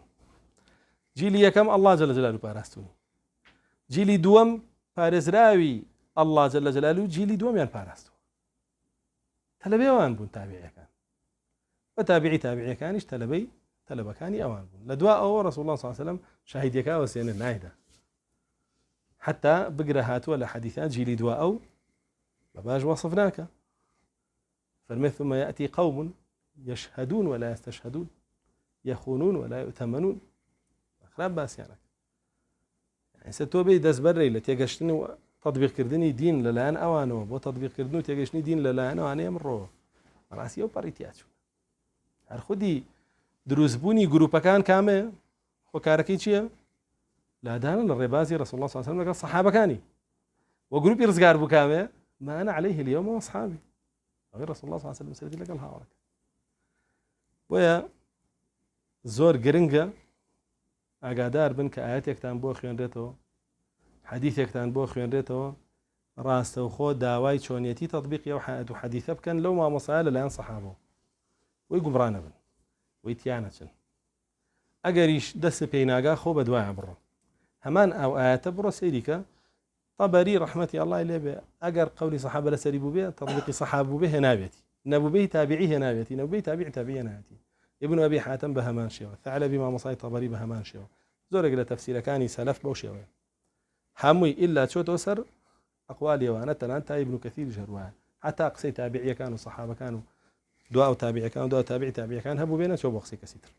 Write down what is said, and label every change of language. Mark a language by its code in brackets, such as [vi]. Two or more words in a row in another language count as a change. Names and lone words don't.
[ckb] جیلی یەکەم [ar] الله جل جلاله [ckb] پاراستونی، جیلی دووەم پارێزراوی [ar] الله جل جلاله، [ckb] جیلی دووەمیان پاراستووە، تەلەبەیەوان بوون تابعیەکان، بە تابعیەکانیش تەلەبەکانی ئەوان بوون. لە دوا ئەوە ڕەسوڵ الله [ar] صلی الله عليه وسلم [ckb] شاهیدیەکە وەسێنە نایدا، حتا بگرە هاتووە لە حەدیثات جیلی دوا ئەو بە باش وەصف ناکە، فەرمێ [ar] ثم يأتي قوم يشهدون ولا يستشهدون يخونون ولا يؤتمنون، [ckb] خراپ باسییانەکە. ئێستا تۆ بێ دەستبەرڕێی لە تێگەشتن و تەطبیقکردنی دین لەلایەن ئەوانەوە بۆ تەطبیقکردن و تێگەشتنی دین لەلایەن ئەوانەیە ئەمڕۆ بەڕاستی ئەو پەڕی چوون. هەر خودی دروستبوونی گروپەکان کامێ خۆکارەکەی چییە؟ لادانە لە ڕێبازی ڕەسوڵ الله [ar] صلی الله عليه وسلم [ckb] لەگەڵ سەحابەکانی، وە گروپی ڕزگار بوو کامێ؟ [ar] ما أنا عليه اليوم وأصحابي، [ckb] ئەوەی ڕەسوڵ الله [ar] صلی الله عليه وسلم [ckb] سەردی لەگەڵ هاوڕێکە. بۆیە زۆر گرنگە ئاگادار بن کە ئاەتێکتان بۆ خوێنرێتەوە، حەدیثێکتان بۆ خوێنرێتەوە، ڕاستەوخۆ داوای چۆنیەتی تەطبیقی ئەو ئاەت و حەدیثە بکەن لەو مامۆسایە لەلایەن سەحابەوە، وەی گومڕا نەبن، وەی تیانەچن. ئەگەریش دەست پێی ناگا خۆ بە دوایە بڕۆ، هەمان ئەو ئاەتە بڕۆ سەیریکە. طەبەری ڕەحمەتی ئەڵڵای لێبێ ئەگەر قەولی سەحابە لەسەری بوو بێ تەطبیقی سەحابە بوو بێ هێناوێتی، نەبووبەی تابعی هێناوێتی، نەبووبەی تابعی هێناوێتی. ابن أبي حاتم بە هەمان شێوە، ثعلبی مامۆسای طەبەری بە هەمان شێوە، زۆرێک لە تەفسیرەکانی سەلەف بەو شێوەیە، هەمووی ئیلا چۆتەوە سەر ئەقوالی ئەوانە تەنان تا ئیبن کەثیر ژەروایە، حتا قسەی تابعیەکان و سەحابەکان و دوا و تابعیەکان و دوا تابعیەکان هەبوو بێنە چۆ بۆ قسەی کەسی تر.